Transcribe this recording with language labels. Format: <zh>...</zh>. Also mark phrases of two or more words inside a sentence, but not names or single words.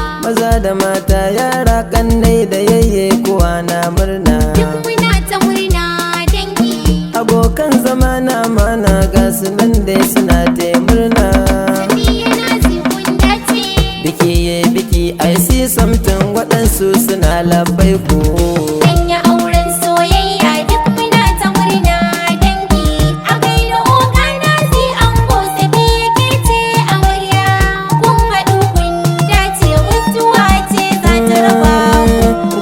<ha>Maza da mata, yara, kannai da yayye, kowa na murna. Duk muna ta murna dangi. Abokan zama na mana ga su nan dai suna taya murna. Safiya na zi kun dace. Biki ye biki,</ha> <en>I see something,</en> <ha>waɗansu suna labai ku. An yi auren soyayya duk muna ta murna dangi. A gaida oga na zi ango Safiya ke ce amarya. Kun haɗu kun dace mutuwa ce za ta raba ku.</ha>